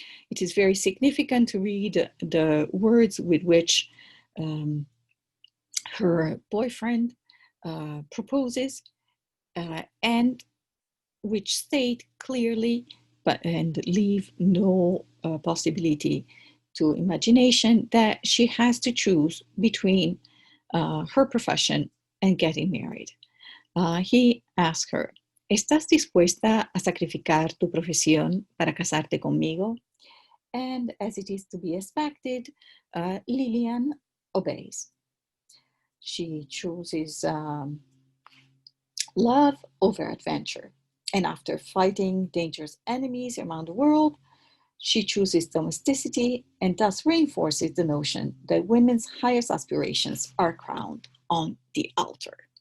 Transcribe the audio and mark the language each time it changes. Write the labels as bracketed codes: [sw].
[en] It is very significant to read the words with which her boyfriend proposes and which state clearly and leave no possibility to imagination that she has to choose between her profession and getting married. He asked her, [es] ¿estás dispuesta a sacrificar tu profesión para casarte conmigo? [en] And as it is to be expected, Lilian obeys. She chooses love over adventure. And after fighting dangerous enemies around the world, she chooses domesticity and thus reinforces the notion that women's highest aspirations are crowned on the altar.